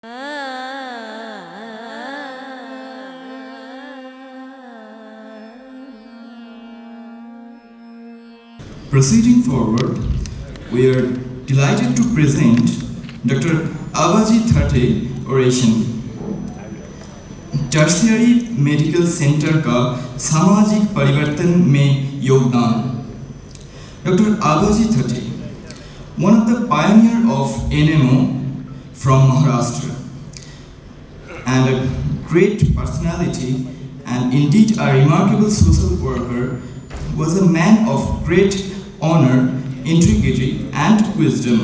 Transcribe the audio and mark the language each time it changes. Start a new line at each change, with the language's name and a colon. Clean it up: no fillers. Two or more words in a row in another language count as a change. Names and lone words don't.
English: Proceeding forward, we are delighted to present Dr. Aabaji Thatte Oration.
Hindi: टर्शियरी मेडिकल सेंटर का सामाजिक परिवर्तन में योगदान.
English: Dr. Aabaji Thatte, one of the pioneers of NMO from Maharashtra, and a great personality and indeed a remarkable social worker, was a man of great honor, integrity and wisdom.